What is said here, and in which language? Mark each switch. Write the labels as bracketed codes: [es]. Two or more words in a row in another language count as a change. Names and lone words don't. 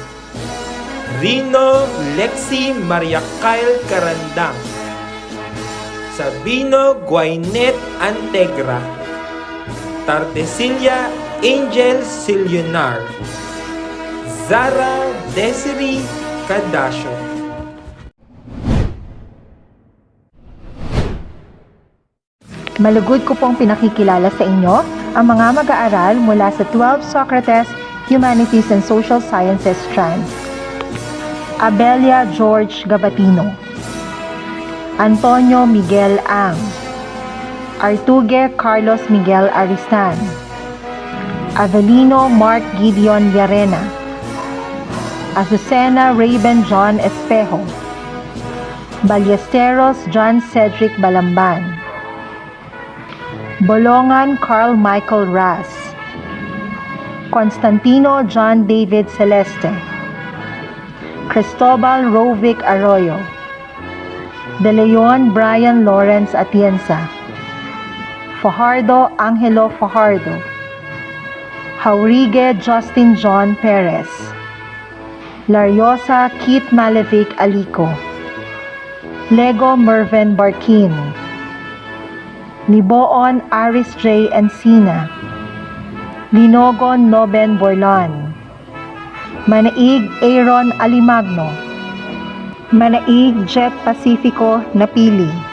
[tl] Rino Lexi Maria Kyle Carandang. Sabino Guainet Antegra. Tardesilia Angel Silionar. Zara Desiree Cadasio. Malugod ko pong pinakikilala sa inyo ang mga mag-aaral mula sa 12 Socrates [en] Humanities and Social Sciences Strand. [tl] Abelia George Gabatino, Antonio Miguel Ang, Artugue Carlos Miguel Aristan, Avelino Mark Gideon Llarena, Azucena Raven John Espejo, Ballesteros John Cedric Balamban, Bolongan Carl Michael Ras, Constantino John David Celeste, Cristobal Rovic Arroyo, De Leon Brian Lawrence Atienza, Fajardo Angelo Fajardo, Jaurigue Justin John Perez, Lariosa Keith Malevic Alico, Lego Mervin Barkin, Liboon Aris J. Encina, Linogon Noben Borlan, Manaig Aaron Alimagno, Manaig Jet Pacifico Napili,